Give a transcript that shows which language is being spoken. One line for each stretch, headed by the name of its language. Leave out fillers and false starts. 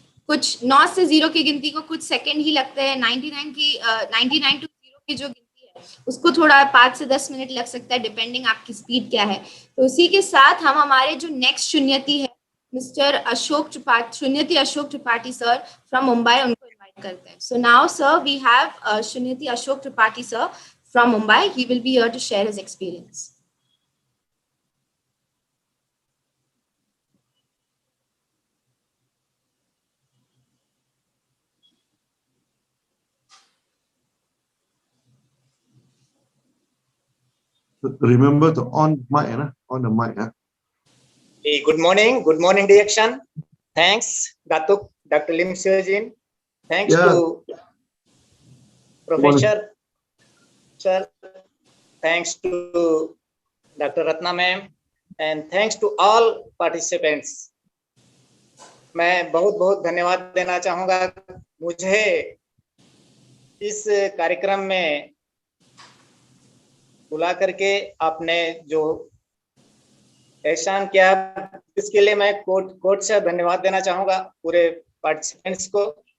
Hindi: कुछ 9 से 0 की गिनती को कुछ सेकंड ही लगते हैं, 99 टू 0 की जो गिनती है उसको थोड़ा 5 से 10 मिनट लग सकता है डिपेंडिंग आपकी स्पीड क्या है। तो उसी के साथ हम हमारे जो नेक्स्ट शून्यति है mister Ashok Tripathi sir from Mumbai, उनको इनवाइट करते हैं।
English: So now sir we have शून्यति Ashok Tripathi sir from Mumbai. He will be here to share his experience. Remember to on mic, on the mic. Hey, good morning, direction. Thanks, Dr. Lim Seojin. Thanks to Professor Sir. Thanks to Dr. Ratna ma'am, and thanks to all participants.
Hindi: मैं बहुत धन्यवाद देना चाहूँगा। मुझे इस कार्यक्रम में बुला करके आपने जो एहसान किया इसके लिए मैं कोर्ट से धन्यवाद देना चाहूँगा पूरे पार्टिसिपेंट्स को।